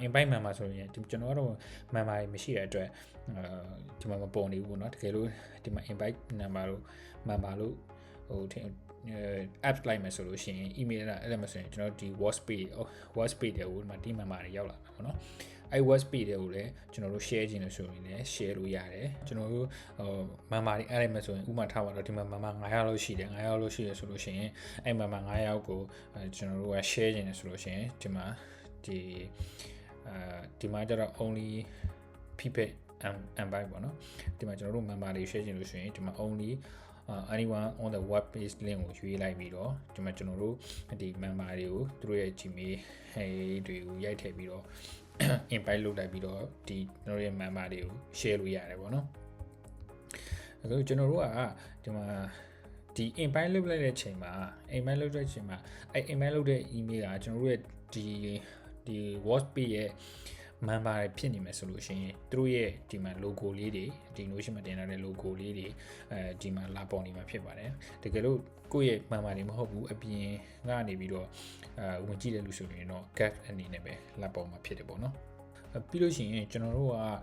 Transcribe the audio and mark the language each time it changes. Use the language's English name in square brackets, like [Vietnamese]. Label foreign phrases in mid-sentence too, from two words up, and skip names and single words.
[English] invite member [Burmese] ဆိုရင်ကျွန်တော်ကတော့ member တွေမရှိတဲ့အတွက်ဒီမှာမပေါ်နေဘူးပေါ့နော်တကယ်လို့ဒီမှာ [English] invite number [Burmese] လို့ member လို့ဟိုapps လိုက်မယ်ဆိုလို့ရှိရင် email အဲ့ဒါမှဆိုရင်ကျွန်တော်ဒီ [English] WhatsApp page [Burmese] တွေကိုဒီမှာ [English] team member [Burmese] တွေရောက်လာမှာပေါ့နော်အဲ့ [English] WhatsApp page [Burmese] တွေကိုလည်းကျွန်တော်တို့ share ခြင်းလို့ဆိုရင်လည်း share လို့ရတယ်ကျွန်တော်တို့member တွေအဲ့ဒါမှဆိုရင်ဥပမာထားပါတော့ဒီမှာ member 900လောက်ရှိတယ်900လောက်ရှိရဆိုလို့ရှိရင်အဲ့ member 900ကိုကျွန်တော်တို့က share ခြင်းလို့ဆိုလို့ရှိရင်ဒီမှာ ဒီမှာကျတော့ [English] only people and buy [Burmese] ပေါ့နော်ဒီမှာကျွန်တော်တို့ member တွေ share ခြင်းလို့ဆိုရင်ဒီမှာ [English] only anyone on the web page link [Burmese] ကိုရွေးလိုက်ပြီးတော့ဒီမှာကျွန်တော်တို့ဒီ member တွေကိုသူတို့ရဲ့ Gmail တွေကိုရိုက်ထည့်ပြီးတော့ invite လုပ်လိုက်ပြီးတော့ဒီကျွန်တော်ရဲ့ member တွေကို share လို့ရတယ်ပေါ့နော်အခုကျွန်တော်တို့က ဒီမှာဒီ invite လုပ်လိုက်တဲ့အချိန်မှာ invite လုပ်တဲ့ invite လုပ်တဲ့ email ကကျွန်တော်တို့ရဲ့ဒီ WhatsApp ရဲ့ member တွေဖြစ်နေမယ်ဆိုလို့ရှိရင်သူတို့ရဲ့ဒီမှာ logo လေးတွေဒီ notion မှာတင်ထားတဲ့ logo လေးတွေဒီမှာလာပေါ်နေမှာဖြစ်ပါတယ်တကယ်လို့ကိုယ့်ရဲ့ member တွေမဟုတ်ဘူးအပြင်ကနေပြီးတော့ဝင်ကြည့်တယ်လို့ဆိုရင်တော့ guest အနေနဲ့ပဲလာပေါ်မှာဖြစ်တယ်ပေါ့နော်ပြီးလို့ရှိရင်ကျွန်တော်တို့က